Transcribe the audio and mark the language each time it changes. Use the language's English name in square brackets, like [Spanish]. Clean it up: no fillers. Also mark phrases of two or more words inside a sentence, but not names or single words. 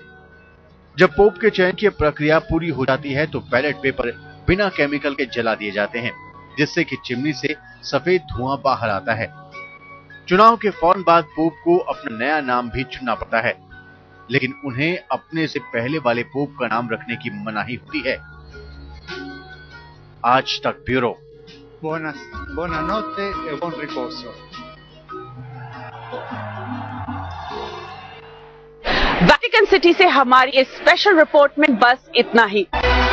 [Hindi] जब पोप के चयन की प्रक्रिया पूरी हो जाती है तो [English] ballot paper [Hindi] बिना केमिकल के जला दिए जाते हैं, जिससे कि चिमनी से सफेद धुआं बाहर आता है। चुनाव के फौरन बाद पोप को अपना नया नाम भी चुनना पड़ता है, लेकिन उन्हें अपने से पहले वाले पोप का नाम रखने की मनाही होती है। आज तक ब्यूरो। [Italian] Buonanotte e buon riposo. [Hindi] वेटिकन सिटी से हमारी इस [English] special report [Hindi] में बस इतना ही।